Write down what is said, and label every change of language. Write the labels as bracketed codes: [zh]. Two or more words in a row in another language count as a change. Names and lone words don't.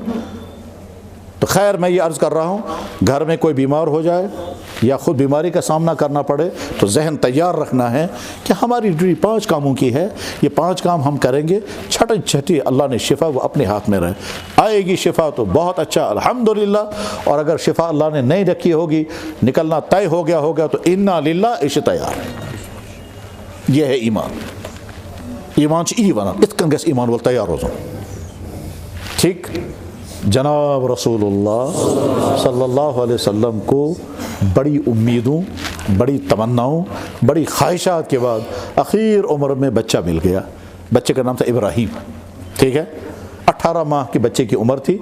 [ur] تو خیر میں یہ عرض کر رہا ہوں گھر میں کوئی بیمار ہو جائے یا خود بیماری کا سامنا کرنا پڑے تو ذہن تیار رکھنا ہے کہ ہماری ڈیوٹی 5 کاموں کی ہے. یہ 5 کام ہم کریں گے، چھٹی اللہ نے شفا وہ اپنے ہاتھ میں رہے. آئے گی شفا تو بہت اچھا الحمدللہ، اور اگر شفا اللہ نے نہیں رکھی ہوگی نکلنا طے ہو گیا ہوگا تو [ar] انا للہ [ur] عش تیار. یہ ہے ایمان [ks] چھ ای ونان ات کن گژھِ ایمان وول تیار روزُن. [ur] ٹھیک جناب رسول اللہ [ar] صلی اللہ علیہ وسلم [ur] کو بڑی امیدوں، بڑی تمناؤں، بڑی خواہشات کے بعد اخیر عمر میں بچہ مل گیا۔ بچے کا نام تھا ابراہیم، ٹھیک ہے، 18 ماہ کے بچے کی عمر تھی۔